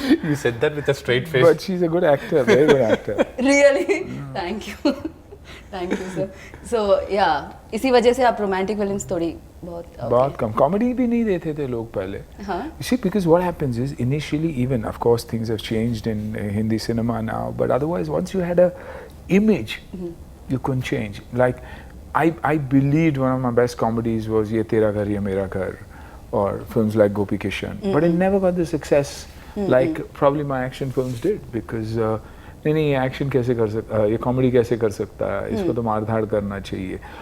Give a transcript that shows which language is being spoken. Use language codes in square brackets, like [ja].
[en] you said that with a straight face but she's a good actor very good actor really thank you sir so yeah [hi] इसी वजह से आप romantic films थोड़ी बहुत कम comedy भी नहीं देते थे लोग पहले. [en] You see, because what happens is initially, even of course things have changed in Hindi cinema now, but otherwise once you had a image, you couldn't change. Like I believed one of my best comedies was Ye Tera Ghar Ye Mera Ghar, or films like Gopi Kishan, but it never got the success like probably my action films did, because [hi] नहीं action कैसे कर सकता, ये comedy कैसे कर सकता है, इसको तो मार धाड़ करना चाहिए.